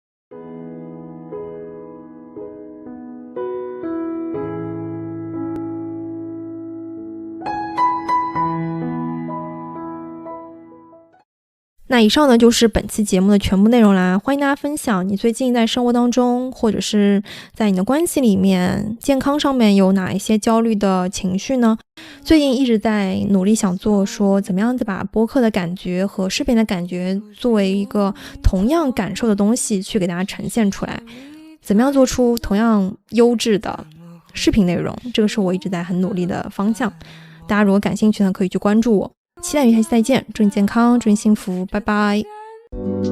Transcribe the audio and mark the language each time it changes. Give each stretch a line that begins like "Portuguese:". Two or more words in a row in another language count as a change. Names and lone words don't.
Chinese: 那以上呢就是本期節目的全部內容啦，歡迎大家分享你最近在生活當中或者是在你的關係裡面健康上面有哪一些焦慮的情緒呢？最近一直在努力想做說怎麼樣子把播客的感覺和視頻的感覺作為一個同樣感受的東西去給大家呈現出來，怎麼樣做出同樣優質的視頻內容，這個是我一直在很努力的方向。大家如果感興趣呢，可以去關注我。期待與下期再見，祝你健康，祝你幸福，拜拜。